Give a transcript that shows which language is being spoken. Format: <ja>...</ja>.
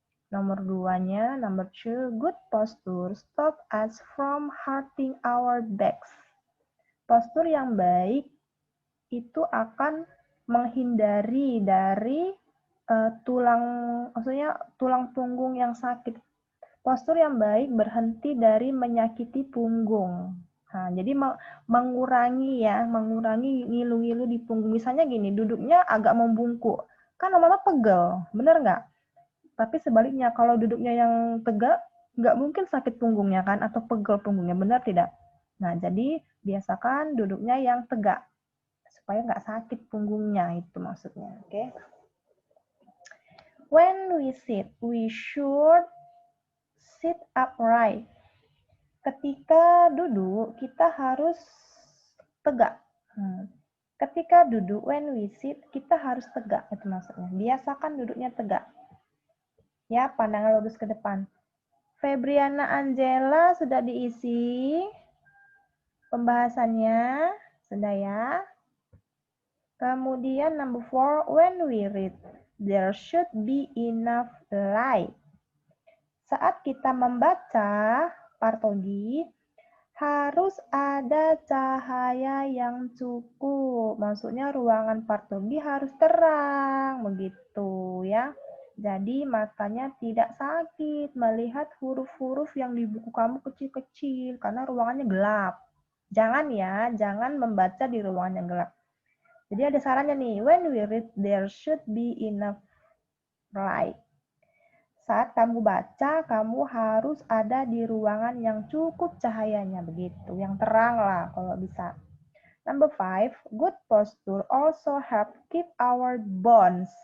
<id>Nomor 2-nya,</id> <en>number 2, good posture stop us from hurting our backs.</en> <id>Postur yang baik itu akan menghindari dari tulang punggung yang sakit. Postur yang baik berhenti dari menyakiti punggung. Nah, jadi mengurangi ngilu-ngilu di punggung. Misalnya gini, duduknya agak membungkuk. Kan lama-lama pegel, bener nggak? Tapi sebaliknya, kalau duduknya yang tegak, nggak mungkin sakit punggungnya kan, atau pegel punggungnya, benar tidak? Nah, jadi biasakan duduknya yang tegak, supaya nggak sakit punggungnya, itu maksudnya. Oke?</id> <en>When we sit, we should sit upright.</en> <id>Ketika duduk, kita harus tegak. Ketika duduk,</id> <en>when we sit,</en> <id>kita harus tegak, itu maksudnya. Biasakan duduknya tegak. Ya, pandangan lurus ke depan. Febriana Angela sudah diisi pembahasannya, sudah ya. Kemudian</id> <en>number 4, when we read, there should be enough light.</en> <id>Saat kita membaca, Partogi, harus ada cahaya yang cukup. Maksudnya ruangan Partogi harus terang, begitu ya. Jadi matanya tidak sakit melihat huruf-huruf yang di buku kamu kecil-kecil karena ruangannya gelap. Jangan ya, jangan membaca di ruangan yang gelap. Jadi ada sarannya nih,</id> <en>when we read there should be enough light.</en> <id>Saat kamu baca, kamu harus ada di ruangan yang cukup cahayanya begitu, yang terang lah kalau bisa.</id> <en>Number 5, good posture also help keep our bones.</en>